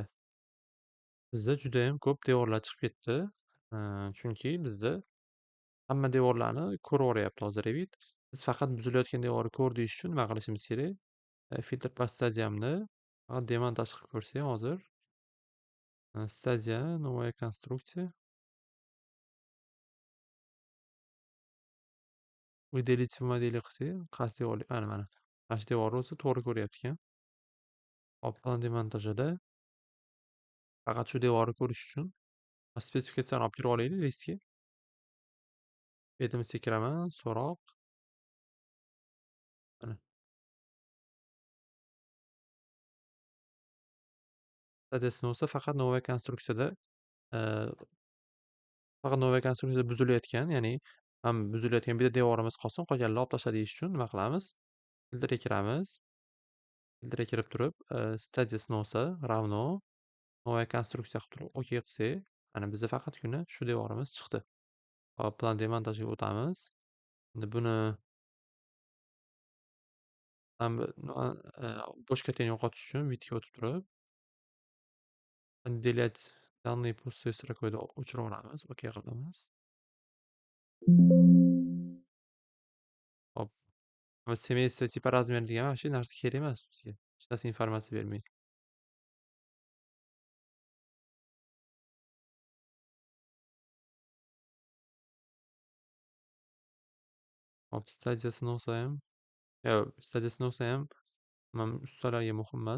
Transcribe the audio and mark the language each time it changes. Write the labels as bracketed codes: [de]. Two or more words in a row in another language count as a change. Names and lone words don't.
[uz] Bizda judayam ko'p devorlar chiqib ketdi. Chunki bizda hamma devorlarni ko'raveryapti hozir Revit. Biz faqat buzilayotgan devorni ko'r deyish uchun nima qilishimiz kerak? Filtr past stadiyamni faqat demontaj qilib ko'rsak hozir. Stadiya, [ru] новая конструкция. Выделить в [uz] modeli qilsak, qaysi devorli? Mana. Mana shu devorni o'zi to'g'ri ko'ryapti ekan. Hop, plan demontajida faqat shu devorni ko'rish uchun spesifikatsiyani olib kirib olaylik listga. Betimizga kiraman, so'roq. Mana. Stadiyasini bo'lsa faqat [ru] новая konstruksiyada [uz] faqat [ru] новая konstruksiyada [uz] buzilayotgan, ya'ni buzilayotgan bitta devorimiz qolsin, qolganini olib tashlab deyish uchun nima qilamiz? Filtrga kiramiz. Filtrga kirib turib, stadiyasini bo'lsa [ru] равно новая konstruksiya [uz] qilib turib OK qilsak, mana bizda faqatgina shu devorimiz chiqdi. Hop, plan demontajga o'tamiz. Endi buni bo'sh katani yo'qotish uchun bitga o'tib turib, [ru] отделять данные пустой строкой [uz] o'chiraveramiz. OK qilamiz. Hop. [ru] Семейство типа [uz] razmer degan mana shu narsa kerak emas bizga. Hech narsa informatsiya bermaydi. Hop, stadiyasini olsa ham, stadiyasini olsa ham ustalarga muhim emas.